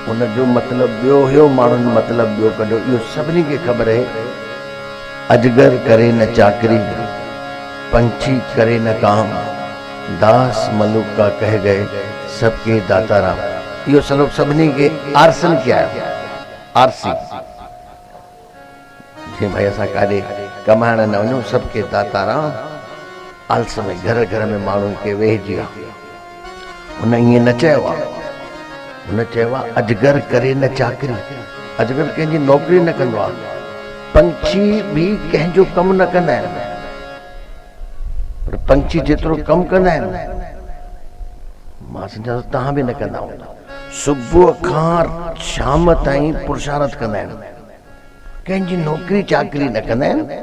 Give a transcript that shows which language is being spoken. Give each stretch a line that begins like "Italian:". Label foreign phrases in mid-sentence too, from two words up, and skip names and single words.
Sindhi: उन जो मतलब ॿियो हुयो, माण्हुनि मतलब ॿियो कढियो। इहो सभिनी खे ख़बर आहे।
Hindi: अजगर करे न चाकरी, पंछी करे न काम, दास मलुक का कह गए सबके दाता राम।
Sindhi: इहो सलोक सभिनी खे आरसन किया है। आरसी जे भाई असां काॾे कमाइण न वञूं,
Hindi: सबके दाता राम।
Sindhi: आलस में घर घर में माण्हुनि खे वेहिजी विया। हुन ईअं न चयो आहे। हुन चयो आहे
Hindi: अजगर करे न चाकरी।
Sindhi: अजगर कंहिंजी नौकरी न कंदो आहे। पंछी भी कंहिंजो कमु न कंदा आहिनि, पर पंछी जेतिरो कमु कंदा आहिनि, मां सम्झां थो तव्हां बि न कंदा हूंदा। सुबुह खां शाम ताईं पुरुषारत कंदा आहिनि, कंहिंजी नौकरी चाकरी न कंदा आहिनि।